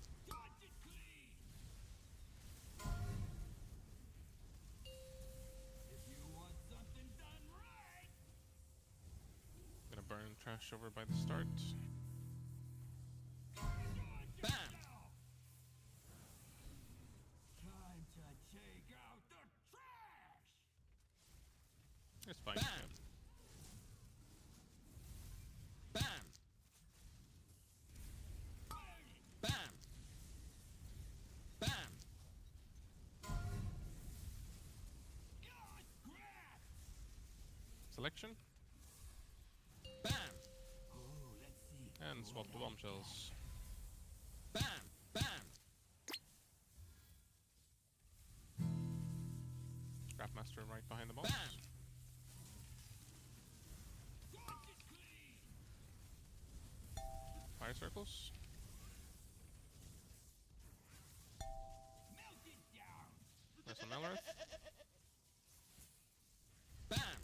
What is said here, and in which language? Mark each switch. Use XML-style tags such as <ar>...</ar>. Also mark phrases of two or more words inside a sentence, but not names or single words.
<en>Gonna burn trash over by the start. Bam! Time to take out the trash. It's fine. Bam! Yeah. Bam! Bam! Bam! Selection. Bam! Oh, let's see. And swap the bombshells. Bam! Bam! Scrapmaster right behind the boss. Bam! Fire circles. There's some Melrith. Bam!</en>